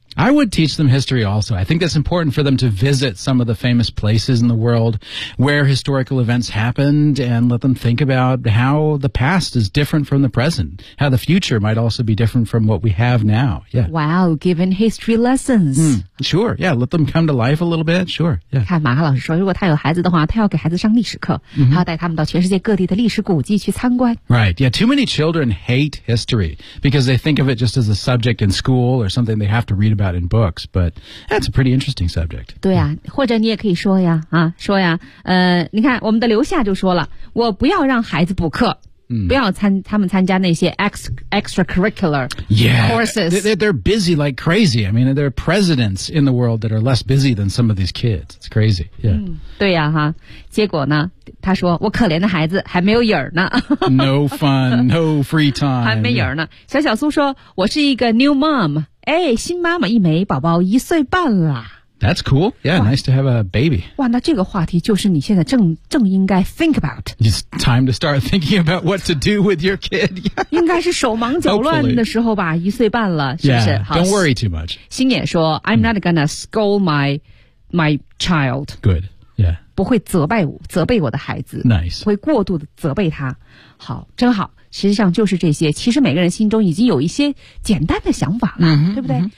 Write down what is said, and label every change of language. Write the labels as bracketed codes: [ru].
[en] I would teach them history also. I think that's important for them to visit some of the famous places in the world where historical events happened and let them think about how the past is different from the present, how the future might also be different from what we have now. Yeah. Wow, given history lessons. Mm, sure, yeah, let them come to life a little bit, sure. Yeah. [zh] 看马哈老师说，如果他有孩子的话，他要给孩子上历史课，他要带他们到全世界各地的历史古迹去参观。 [en] Right, yeah, too many children hate history because they think of it just as a subject in school or something they have to read about in books, but that's a pretty interesting subject. [zh] 对啊，或者你也可以说呀，啊，说呀，你看我们的刘夏就说了，我不要让孩子补课。不要参他们参加那些 extracurricular courses. [en] Yeah, they're busy like crazy. I mean, there are presidents in the world that are less busy than some of these kids. It's crazy. Yeah. [zh] 对呀，哈。结果呢，他说我可怜的孩子还没有影儿呢。 [en] No fun, no free time. [zh] 还没影儿呢。小小苏说，我是一个 [en] new mom. [zh] 哎，新妈妈一枚，宝宝一岁半了。 [en] That's cool. Yeah, nice to have a baby. [zh] 哇，那这个话题就是你现在正应该 [en] think about. It's time to start thinking about what to do with your kid. [zh] 应该是手忙脚乱的时候吧，一岁半了，是不是？ [en] Yeah, don't worry too much. 星野说 I'm not gonna scold my child. Good, yeah. [zh] 不会责备我的孩子。 [en] Nice. [zh] 会过度的责备他。好，真好。实际上就是这些，其实每个人心中已经有一些简单的想法了，对不对？